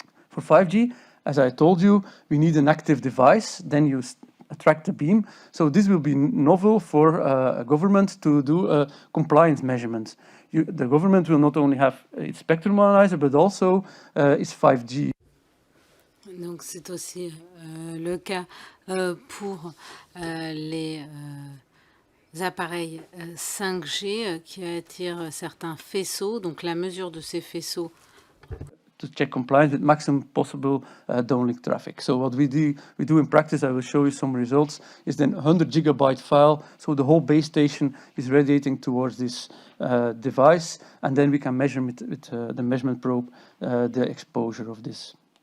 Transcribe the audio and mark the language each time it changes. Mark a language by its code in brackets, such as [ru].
[en] For 5G, as I told you, we need an active device, then you attract the beam. So this will be novel for a government to do a compliance measurement. The government will not only have its spectrum analyzer, but also its 5G. [fr] Donc c'est aussi le cas pour les appareils 5G qui attirent certains faisceaux. Donc la mesure de ces faisceaux [en] to check compliance with maximum possible downlink traffic. So what we do in practice, I will show you some results, is then 100 gigabyte file. So the whole base station is radiating towards this device, and then we can measure with the measurement probe the exposure of this.